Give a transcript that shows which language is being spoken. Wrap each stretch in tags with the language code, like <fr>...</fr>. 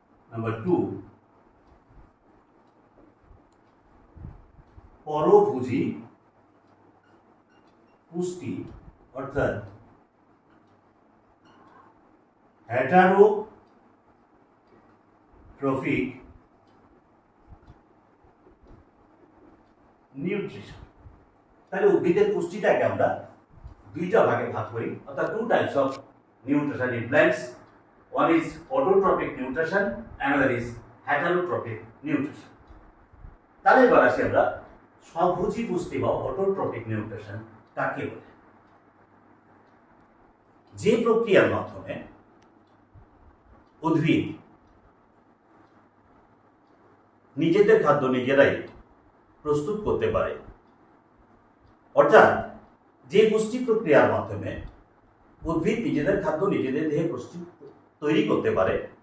<bn>Number 2 পরভোজী পুষ্টি, অর্থাৎ heterotrophic nutrition. তাহলে উদ্ভিদের পুষ্টিটাকে আমরা দুইটা ভাগে ভাগ করি, অর্থাৎ 2 types of nutrition in plants.</bn> <en>One is autotrophic nutrition, another is heterotrophic nutrition.</en> <bn>তাহলে এবার আসি আমরা স্বভোজী পুষ্টি বা অটোট্রপিক নিউট্রিশন কাকে বলে। যে প্রক্রিয়ার মাধ্যমে উদ্ভিদ নিজেদের খাদ্য নিজেরাই প্রস্তুত করতে পারে, অর্থাৎ যে পুষ্টি প্রক্রিয়ার মাধ্যমে উদ্ভিদ নিজেদের খাদ্য নিজেদের দেহে প্রস্তুত তৈরি করতে পারে</bn>